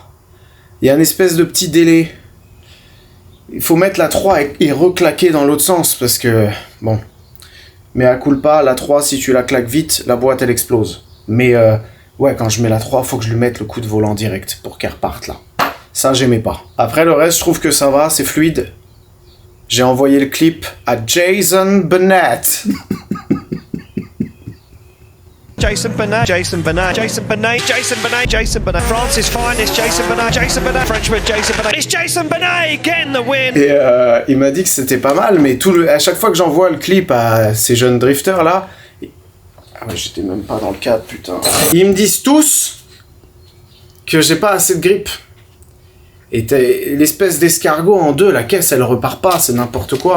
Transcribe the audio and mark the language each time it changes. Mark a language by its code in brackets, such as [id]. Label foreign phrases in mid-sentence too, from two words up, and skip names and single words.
[fr] il y a une espèce de petit délai. Il faut mettre la 3 et reclaquer dans l'autre sens parce que, bon. Mais à culpa, la 3, si tu la claques vite, la boîte elle explose. Mais ouais, quand je mets la 3, faut que je lui mette le coup de volant direct pour qu'elle reparte là. Ça, j'aimais pas. Après, le reste, je trouve que ça va, c'est fluide. J'ai envoyé le clip à Jason Bennett. [en] Jason Bennett, Jason Bennett, Jason Bennett, Jason Bennett, Jason Bennett, France's finest, Jason Bennett, Jason Bennett, Frenchman, Jason Bennett. It's Jason Bennett getting the win. [fr] Et il m'a dit que c'était pas mal, mais à chaque fois que j'envoie le clip à ces jeunes drifters là, ah ouais, j'étais même pas dans le cadre, putain. Ils me disent tous que j'ai pas assez de grip. Et l'espèce d'escargot en deux, la caisse elle repart pas, c'est n'importe quoi.